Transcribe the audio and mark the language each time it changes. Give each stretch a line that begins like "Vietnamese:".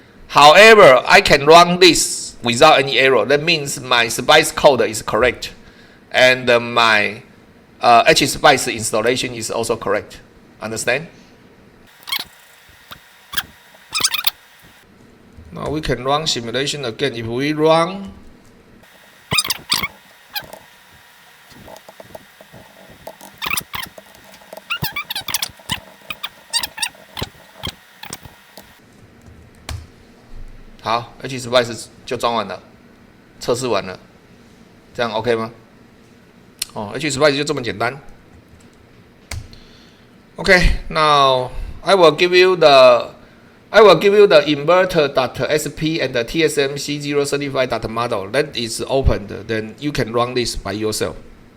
English: However, I can run this without any error. That means my SPICE code is correct, and my HSpice installation is also correct. Understand? Now we can run simulation again. If we run
Chinese: 好 ，HSpice 就装完了，测试完了，这样 OK 吗？哦 ，HSpice 就这么简单。
English: Okay, now I will give you the inverter.sp and the TSMC 035.model that is opened. Then you can run this by yourself.